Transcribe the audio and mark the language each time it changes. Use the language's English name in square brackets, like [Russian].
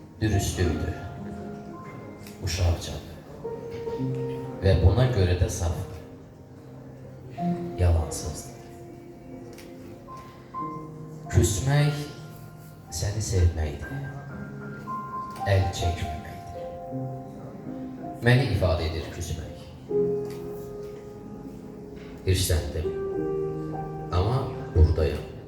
[Turkish] dürüstlüğüydü, uşaqcadı ve buna göre de safdı, yalansızdı. [Azerbaijani] Küsmək səni sevməkdir, əl çəkməməkdir. Məni ifadə edir küsmək. Hirsləndim, amma buradayım.